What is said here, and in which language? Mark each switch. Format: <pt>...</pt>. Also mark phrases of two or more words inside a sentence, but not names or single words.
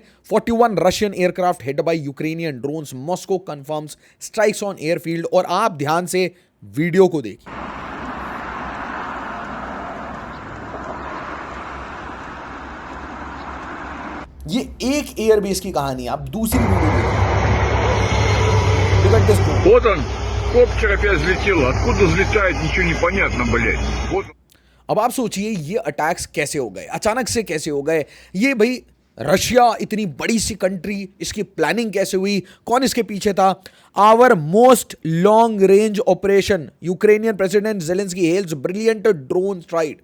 <en>41 Russian aircraft hit by Ukrainian drones, Moscow confirms strikes on airfield.</en> <hi>और आप ध्यान से वीडियो को देखिए। ये एक एयरबेस की कहानी है। आप दूसरी वीडियो देखिए।</hi> <en>Look at this drone.</en> <ru>Вот он, коптер опять взлетел. Откуда взлетает, ничего не понятно, блядь. Вот.</ru> <hi>अब आप सोचिए ये अटैक्स कैसे हो गए, अचानक से कैसे हो गए? ये भाई रशिया इतनी बड़ी सी कंट्री, इसकी प्लानिंग कैसे हुई? कौन इसके पीछे था?</hi> <en>Our most long range operation, Ukrainian president Zelensky hails brilliant drone strike.</en>